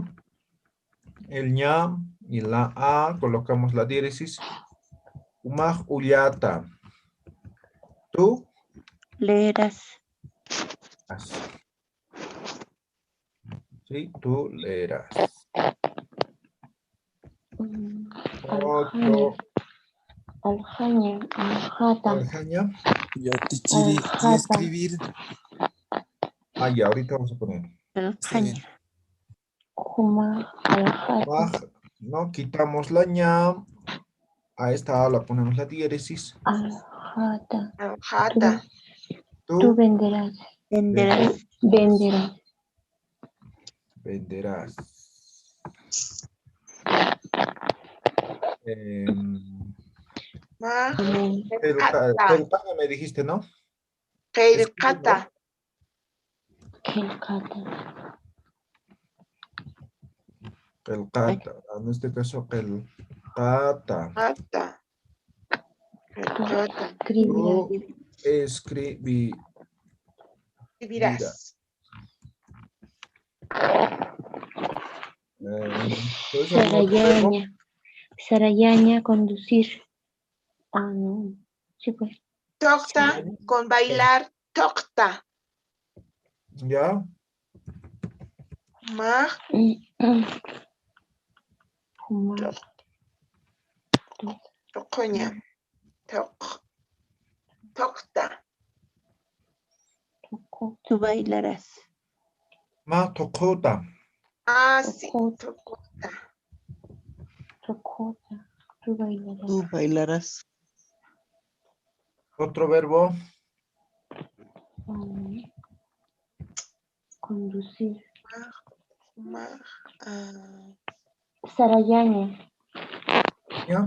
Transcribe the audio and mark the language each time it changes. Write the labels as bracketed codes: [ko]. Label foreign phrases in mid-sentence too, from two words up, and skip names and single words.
[es] El ña y la a, colocamos la diéresis. [ay] Umaj ullata. Tú. [es] Leerás. Sí, tú leerás. Otro. [ay] Aljaña. Aljata. Aljaña. Yatichiri y Aljata. [es] escribir. Ah, ya, ahorita vamos a poner. Está bien. [ay] Alcaña. Humaj. Aljata. Umaj, [es] no, quitamos la ña. A esta a la ponemos la diéresis. [ay] Aljata. Aljata. [es] Tú Tú venderás. Venderás. Venderás. venderás. [ay] Maj. [es] Pelcada me dijiste, ¿no? [ay] Kelkata. Kelkata. Pelcata. [es] En este caso, [ay] pelcata. Ata. Kelkata. [es] Escribirás. Tú escribirás. Vivirás. ¿Puedes algún otro verbo? [ay] Sarayaña. Sarayaña, [es] conducir. Ah, no. Sí, pues. Tocta. Con bailar. [ay] Tocta. [es] ¿Ya? [ay] Maj. Humaj. Tocoña. Tocta. [es] Tú bailarás. [ay] Ma tocota. Ah, sí. Tocota. Tocota. Tocota. [es] Tú bailarás. Tú bailarás. Otro verbo. Conducir. [ay] Maj. Sarayaña. [es] ¿Ya?